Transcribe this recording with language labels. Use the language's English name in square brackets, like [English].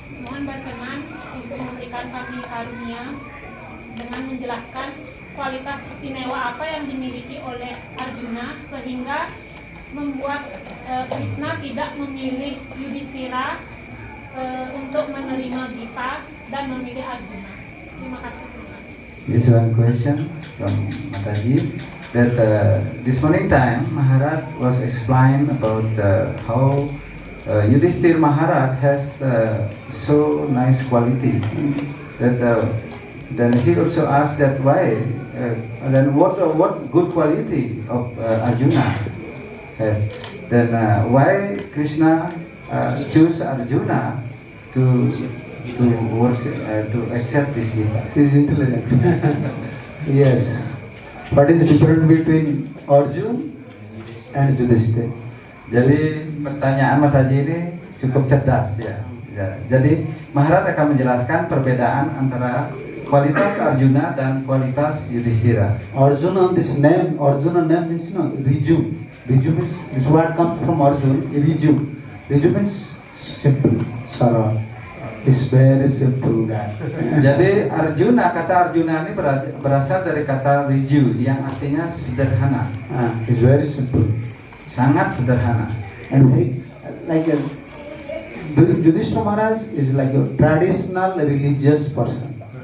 [Indonesian] Mohon berkenan untuk memberikan kami karunia dengan menjelaskan kualitas istimewa apa yang dimiliki oleh Arjuna sehingga membuat Krishna tidak memilih Yudhistira untuk menerima Gita dan memilih Arjuna. Terima kasih. [English] This one question from Mataji, that this morning time Maharaj was explained about how Yudhishthira Maharaj has so nice quality that then he also asked that why then what good quality of Arjuna has, then why Krishna choose Arjuna to worship to accept this Gita. She is intelligent. Yes. What is the difference between Arjun and Yudhishthira? [Indonesian] Jadi pertanyaan Mataji ini cukup cerdas ya. Jadi Maharaj akan menjelaskan perbedaan antara kualitas Arjuna dan kualitas Yudhishthira. [English] Arjuna, this name, Arjuna name means Riju. Riju means, this word comes from Arjun, Riju. Riju means simple, sarah. He's very simple guy. [Indonesian] Jadi Arjuna, kata Arjuna ini berasal dari kata Riju yang artinya sederhana. [English] He's very simple. [Indonesian] Sangat sederhana. [English] And very, like Yudhishthira Maharaj is like a traditional religious person.